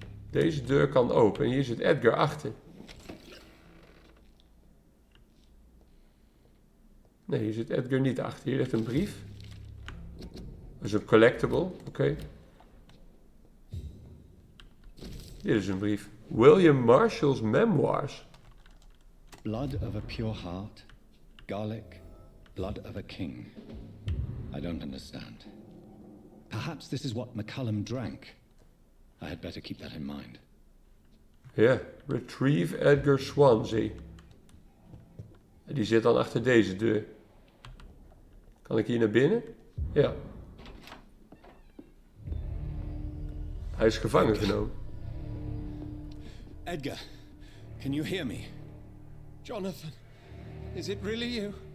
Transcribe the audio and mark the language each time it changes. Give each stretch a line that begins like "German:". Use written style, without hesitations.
Dutch: Deze deur kan open en hier zit Edgar achter. Nee, hier zit Edgar niet achter. Hier ligt een brief. Dat is een collectible, oké. Dit is een brief.
English: William Marshall's memoirs. Blood of a pure heart, garlic, blood of a king. I don't understand. Perhaps this is what McCullum drank. I had better keep that in mind. Ja, retrieve Edgar Swansea.
Dutch: En die zit dan achter deze deur. Kan ik hier naar binnen? Ja. Hij is gevangen genomen.
English: Edgar, can you hear me? Jonathan, is it really you?